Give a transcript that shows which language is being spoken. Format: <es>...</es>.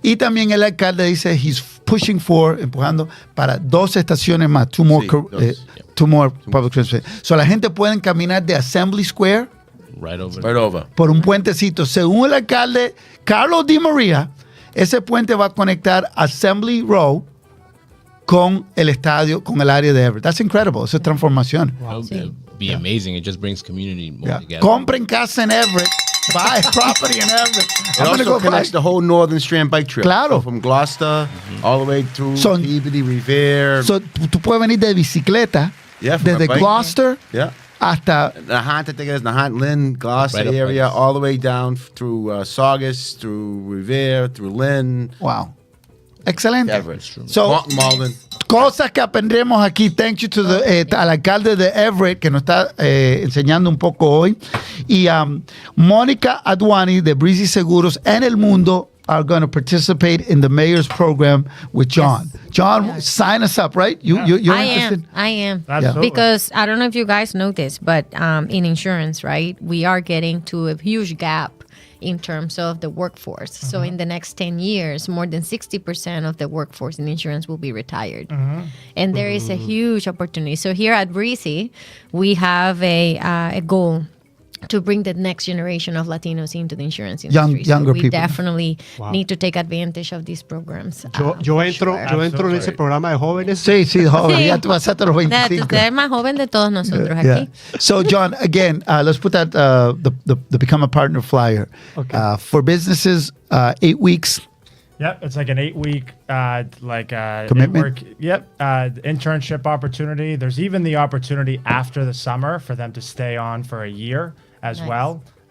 <es>Y también el alcalde dice</es> <en>he's pushing for,</en> <es>empujando para 2 estaciones más,</es> <en>two more public transit.</en> <es>So la gente puede caminar de Assembly Square</es> <en>right over</en> <es>por un puentecito. Según el alcalde Carlos Di Maria, ese puente va a conectar Assembly Row con el estadio, con el área de Everett.</es> <en>That's incredible.</en> <es>Esa transformación.</es> <en>Wow. It'd be amazing. It just brings community more together.</en> <es>Compren casa en Everett.</es> <en>Buy property in Everett. It also connects the whole Northern Strand bike trail.</en> <es>Claro.</es> <en>So from Gloucester all the way through Peabody, Revere.</en> <es>So tú puedes venir de bicicleta desde Gloucester hasta</es> <en>Nahant, Lynn, Gloucester area, all the way down through Saugus, through Revere, through Lynn.</en> <es>Wow. Excelente. Everett.</es> <en>So, Malden.</en> <es>Cosas que aprendemos aquí.</es> <en>Thank you to</en> <es>al alcalde de Everett que nos está enseñando un poco hoy.</es> <en>Y Mónica Adwani de Breezy Seguros en El Mundo are going to participate in the mayor's program with John. Yes. John, sign us up, right? You're interested? I am. Absolutely. Because I don't know if you guys know this, but in insurance, right, we are getting to a huge gap in terms of the workforce. So in the next 10 years, more than 60% of the workforce in insurance will be retired. And there is a huge opportunity. So here at Breezy, we have a goal to bring the next generation of Latinos into the insurance industry. Younger we people. Definitely need to take advantage of these programs.</en> <es>Yo entro en ese programa de jóvenes. Sí, joven. Ya tú vas a los 25. Usted es más joven de todos nosotros aquí.</es> <en>So, John, again, let's put that the Become a Partner flyer. Okay. For businesses, 8 weeks. Yep, it's like an 8-week commitment. Internship opportunity. There's even the opportunity after the summer for them to stay on for a year as well.</en>